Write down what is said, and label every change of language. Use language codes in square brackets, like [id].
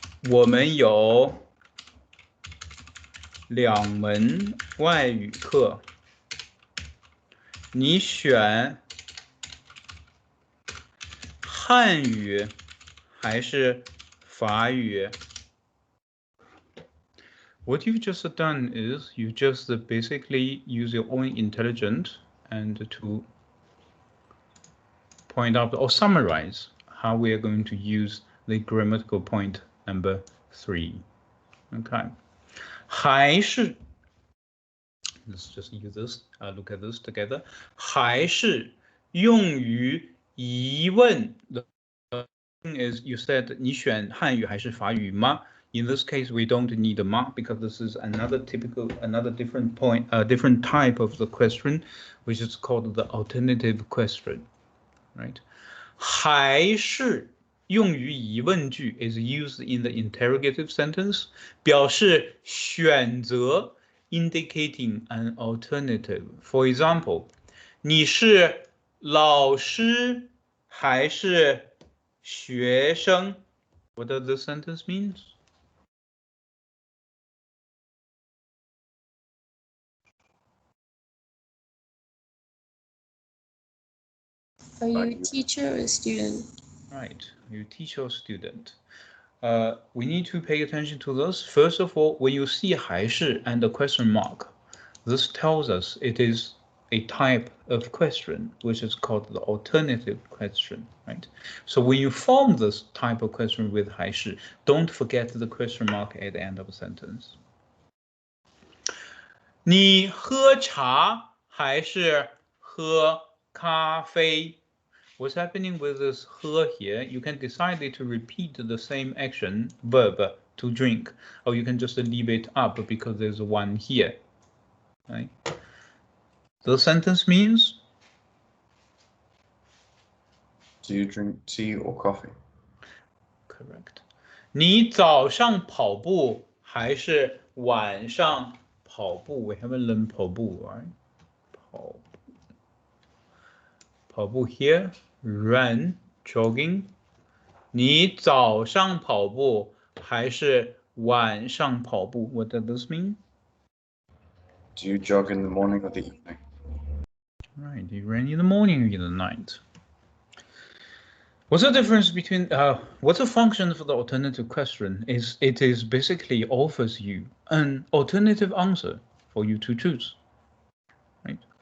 [zh] 我们有2门外语课，你选汉语还是法语？ [en] What you've just done is you just basically use your own intelligence and to point out or summarize how we are going to use the grammatical point number 3. Okay. 还是 let's just use this, look at this together. [zh] 还是用于疑问的 [en] is you said [zh] 你选汉语还是法语吗？ [en] In this case, we don't need a mark because this is another different point, different type of the question, which is called the alternative question, right? [zh] 还是用于疑问句 [en] is used in the interrogative sentence, [zh] 表示选择 [en] indicating an alternative. [zh] For example, 你是老师还是学生? [en] What does this sentence mean? Are you a teacher or a student? Right, you teacher or student. We need to pay attention to this. First of all, when you see 还是 and a question mark, this tells us it is a type of question, which is called the alternative question, right? So when you form this type of question with 还是, don't forget the question mark at the end of a sentence. [zh] 你喝茶还是喝咖啡. [en] What's happening with this 喝 here? You can decide to repeat the same action, verb, to drink, or you can just leave it up because there's one here. Right? The sentence means? Do you drink tea or coffee? Correct. [zh] 你早上跑步还是晚上跑步? [en] We haven't learned 跑步, right? 跑步 here, run, jogging. [zh] 你早上跑步还是晚上跑步? [en] What does this mean? Do you jog in the morning or the evening? Right, you run in the morning or in the night. What's the difference between, what's the function for the alternative question? It is basically offers you an alternative answer for you to choose, right?